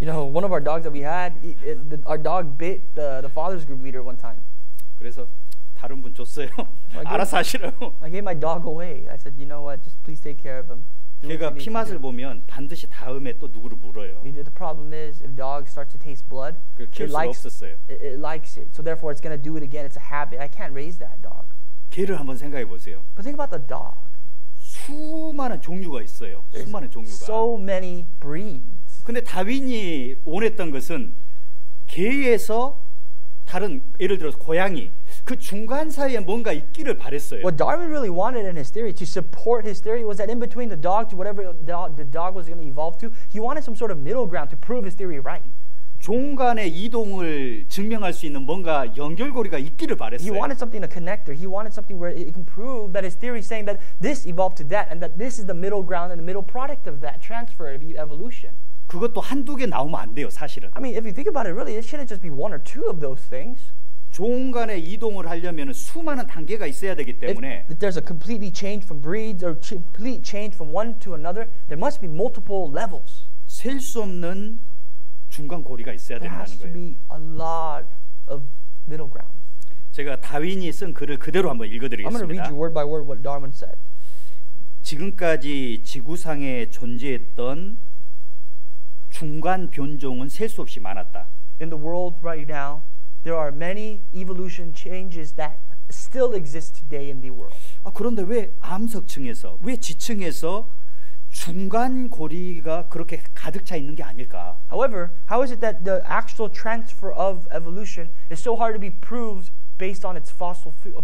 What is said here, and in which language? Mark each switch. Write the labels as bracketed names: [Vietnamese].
[English] You know, one of our dogs that we had, our dog bit the fathers group leader one time. [Korean] 그래서 다른 분 줬어요. 알아서 하시라고. [English] I gave my dog away. I said, you know what, just please take care of him. [Korean] 개가 피맛을 보면 반드시 다음에 또 누구를 물어요. [English] The problem is, if dog starts to taste blood, [Korean] 그 키울 수가 없었어요. [English] it likes it. So therefore, it's going to do it again. It's a habit. I can't raise that dog. [Korean] 개를 한번 생각해 보세요. [English] But think about the dog. [Korean] 수많은 종류가 있어요. 수많은 종류가. [English] So many breeds. [Korean] 근데 다윈이 원했던 것은 개에서 다른 예를 들어서 고양이 그 중간 사이에 뭔가 있기를 바랬어요. [English] What Darwin really wanted in his theory, to support his theory, was that in between the dog to whatever the dog was going to evolve to, he wanted some sort of middle ground to prove his theory right. [Korean] 종 간의 이동을 증명할 수 있는 뭔가 연결고리가 있기를 바랬어요. [English] He wanted something, a connector. He wanted something where it can prove that his theory is saying that this evolved to that, and that this is the middle ground and the middle product of that transfer of evolution. [Korean] 그것도 한두 개 나오면 안 돼요, 사실은. [English] I mean, if you think about it, really, it shouldn't just be one or two of those things. [Korean] 종 간의 이동을 하려면 수많은 단계가 있어야 되기 때문에 [English] If there's a completely change from breeds or complete change from one to another, there must be multiple levels. [Korean] 셀 수 없는 중간 고리가 있어야 [English] There [Korean] 된다는 [English] has to [Korean] 거예요. [English] be a lot of middle grounds. [Korean] 제가 다윈이 쓴 글을 그대로 한번 [English] I'm going to read [Korean] 읽어드리겠습니다. [English] you word by word what Darwin said. [Korean] 지금까지 지구상에 존재했던 중간 변종은 셀 수 없이 많았다. [English] In the world right now, there are many evolution changes that still exist today in the world. [Korean] 그런데 왜 암석층에서, 왜 지층에서 중간 고리가 그렇게 가득 차 있는 게 아닐까? [English] However, how is it that the actual transfer of evolution is so hard to be proved based on its fossils?